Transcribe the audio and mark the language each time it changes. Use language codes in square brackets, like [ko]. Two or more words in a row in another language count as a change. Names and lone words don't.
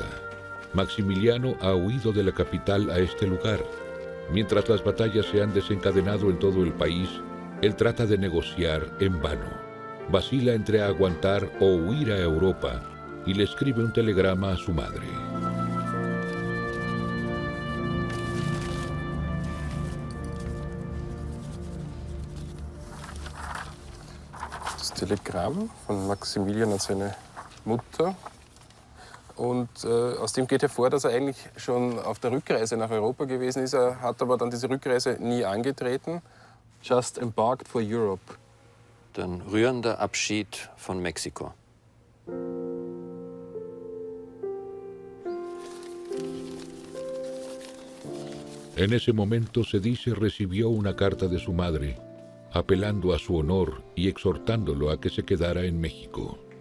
[es] Maximiliano ha huido de la capital a este lugar. Mientras las batallas se han desencadenado en todo el país, él trata de negociar en vano. Vacila entre aguantar o huir a Europa y le escribe un telegrama a su madre. [de] Das Telegramm von Maximilian an seine Mutter. Und aus dem geht hervor, dass er eigentlich schon auf der Rückreise nach Europa gewesen ist. Er hat aber dann diese Rückreise nie angetreten. [en] Just embarked for Europe. [de] Ein rührender Abschied von Mexiko. [es] En ese momento Cedice recibió una carta de su madre, apelando a su honor y exhortándolo a que se quedara en México.